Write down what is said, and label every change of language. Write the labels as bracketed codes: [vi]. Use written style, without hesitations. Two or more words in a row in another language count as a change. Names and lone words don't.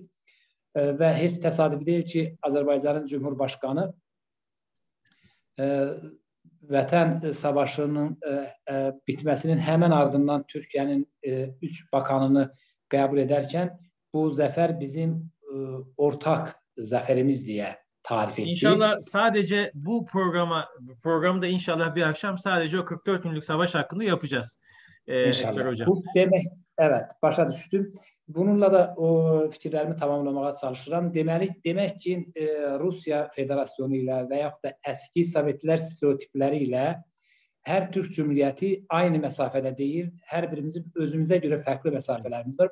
[az] Və heç təsadüf deyil ki, Azərbaycanın Cümhurbaşqanı Vətən savaşının bitməsinin həmən ardından Türkiyənin 3 bakanını qəbul edərkən bu zəfər bizim ortaq zəfərimiz deyə tarif etdi. [tr] İnşallah sadece bu programda inşallah bir akşam sadece o 44 günlük savaş hakkında yapacağız. [az] İnşallah. Bu demək, evet, başa düşdüm. Bununla da o fikirlərimi tamamlamağa çalışıram. Demək ki, Rusiya Federasyonu ilə və yaxud da əski Sovetlər stereotipləri ilə hər Türk Cümhuriyyəti aynı məsafədə deyil, hər birimizin özümüzə görə fərqli məsafələrimiz var.